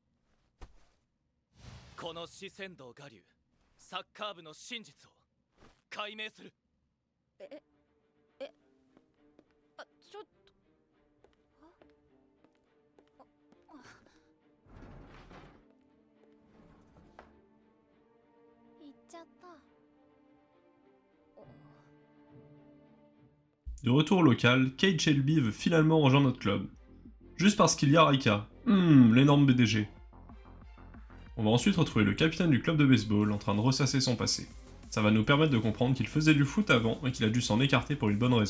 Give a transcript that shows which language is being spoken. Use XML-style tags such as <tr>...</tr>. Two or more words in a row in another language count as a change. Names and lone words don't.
<ja>この四千堂我流サッカー部の真実を解明する。ちょっと。行っちゃった。</ja> <fr>De retour au local, Kate Shelby veut finalement rejoindre notre club. Juste parce qu'il y a Raika. L'énorme BDG. On va ensuite retrouver le capitaine du club de baseball en train de ressasser son passé. Ça va nous permettre de comprendre qu'il faisait du foot avant et qu'il a dû s'en écarter pour une bonne raison.</fr>